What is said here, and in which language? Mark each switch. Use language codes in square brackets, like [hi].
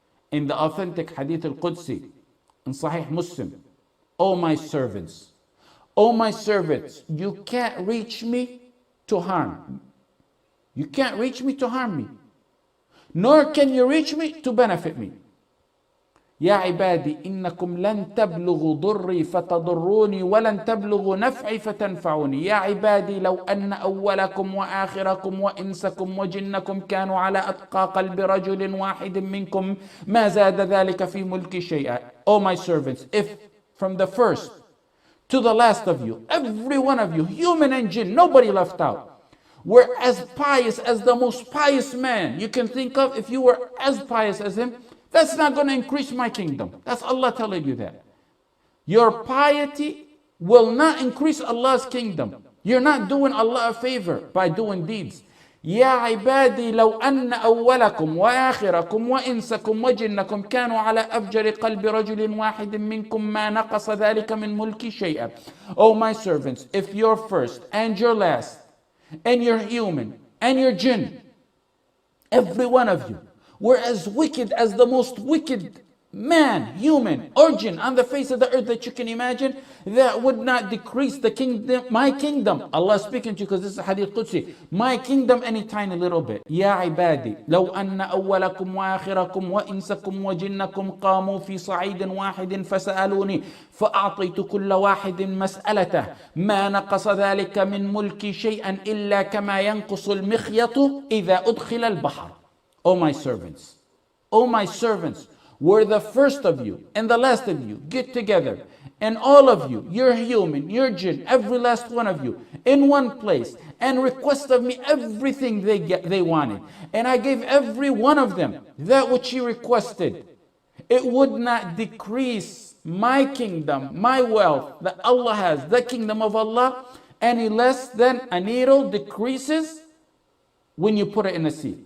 [en] In the authentic Hadith al-Qudsi, in Sahih Muslim, O my servants, you can't reach me to harm. You can't reach me to harm me. Nor can you reach me to benefit me. [ar] يا عبادي إنكم لن تبلغوا ضري فتضروني ولن تبلغوا نفعي فتنفعوني. يا عبادي لو أن أولكم وآخركم وإنسكم وجنكم كانوا على أتقى قلب رجل واحد منكم ما زاد ذلك في ملكي شيئا. [en] O my servants, if from the first to the last of you, every one of you, human and jinn, nobody left out, were as pious as the most pious man you can think of. If you were as pious as him, that's not going to increase my kingdom. That's Allah telling you that. Your piety will not increase Allah's kingdom. You're not doing Allah a favor by doing deeds. [ar] يا عبادي لو أن أولكم وآخركم وإنسكم وجنكم كانوا على أفجر قلب رجل واحد منكم ما نقص ذلك من ملكي شيئا. [en] Oh my servants, if your first and your last and your human and your jinn, every one of you, were as wicked as the most wicked man, human, or jinn on the face of the earth that you can imagine, that would not decrease the kingdom, my kingdom. Allah is speaking to you because this is a Hadith Qudsi. My kingdom any tiny little bit. [ar] يا عبادي لو أن أولكم وآخركم وإنسكم وجنكم قاموا في صعيد واحد فسألوني فأعطيت كل واحد مسألته ما نقص ذلك من ملكي شيئا إلا كما ينقص المخيط إذا أدخل البحر. [en] O my servants, where the first of you and the last of you get together, and all of you, you're human, you're jinn, every last one of you, in one place, and request of me everything they wanted, and I gave every one of them that which he requested, it would not decrease my kingdom, my wealth that Allah has, the kingdom of Allah, any less than a needle decreases when you put it in the sea.